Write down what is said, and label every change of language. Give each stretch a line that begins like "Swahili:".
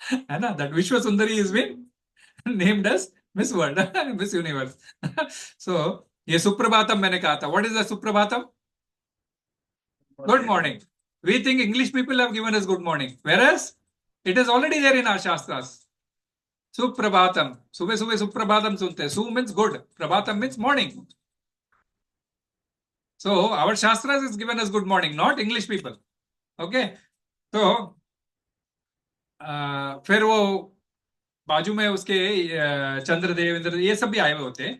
Hindi: है ना,
English: That विश्व सुंदरी is been named as Miss World, Miss Universe.
Hindi: सो ये सुप्रभातम मैंने कहा था।
English: What is the सुप्रभातम? Good morning. We think English people have given us good morning, whereas it is already there in our shastras. Suprabhatam.
Hindi: सुबह सुबह सुप्रभातम सुनते हैं।
English: सु means good, प्रभातम means morning. So our shastras is given as good morning, not English people. Okay.
Hindi: तो फिर वो बाजू में उसके चंद्रदेव इंद्र ये सब भी आए हुए होते हैं।